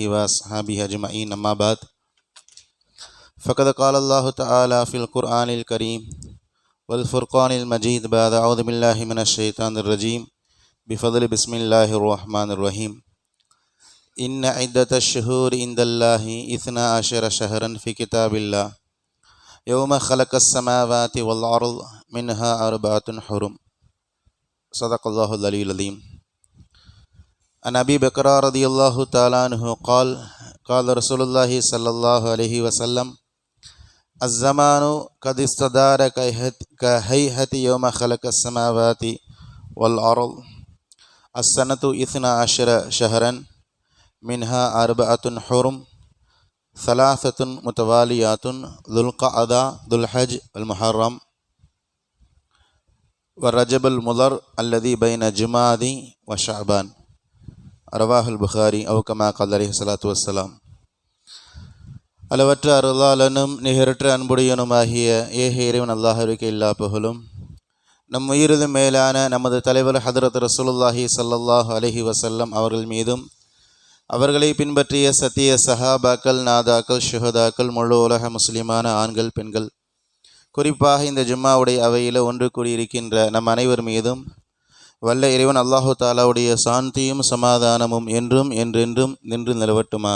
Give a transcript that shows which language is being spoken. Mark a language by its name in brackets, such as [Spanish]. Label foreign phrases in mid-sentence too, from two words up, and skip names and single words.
[Arabic] وأصحابه أجمعين أما بعد فقد قال الله تعالى في القرآن الكريم والفرقان المجيد بعد أعوذ بالله من الشيطان الرجيم بفضل بسم الله الرحمن الرحيم إن عدة الشهور عند الله 12 شهرا في كتاب الله يوم خلق السماوات والأرض منها أربعة حرم صدق الله العلي العظيم. عن أبي بكر رضي الله تعالى عنه قال قال رسول الله صلى الله عليه وسلم الزمان قد استدار كهيئة يوم خلق السماوات والأرض السنة 12 شهرا منها 4 حرم 3 متواليات ذو القعدة ذو الحج والمحرم والرجب المضر الذي بين جمادي وشعبان رواه البخاري أو كما قال عليه الصلاة والسلام. [Tamil] அளவற்ற அருளாளனும் நிகரற்ற அன்புடையனுமாகிய ஏக இறைவன் அல்லாஹ்விற்கு எல்லா புகழும். நம் உயிரிலும் மேலான நமது தலைவர் ஹதரத் [Arabic] رسول الله صلى الله عليه وسلم [Tamil] அவர்கள் மீதும் அவர்களை பின்பற்றிய சத்திய சஹாபாக்கள், நாதாக்கள், ஷுஹதாக்கள், முழு உலக முஸ்லிமான ஆண்கள், பெண்கள், குறிப்பாக இந்த ஜும்மாவுடைய அவையில் ஒன்று கூடியிருக்கின்ற நம் அனைவர் மீதும் வல்ல இறைவன் அல்லாஹு தாலாவுடைய சாந்தியும் சமாதானமும் என்றும் என்றென்றும் நின்று நிலவட்டுமாக.